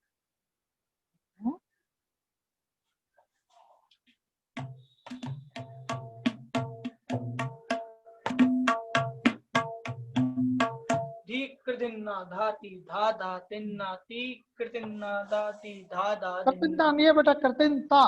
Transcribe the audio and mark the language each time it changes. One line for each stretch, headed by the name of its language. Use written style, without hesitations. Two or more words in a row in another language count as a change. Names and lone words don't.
Hindi: धीक धिन्ना धाती धा धा तिन्ना तीक धिन्ना धाती धा धा कृतिनता धिन्ना। नहीं है बेटा, कृतिनता।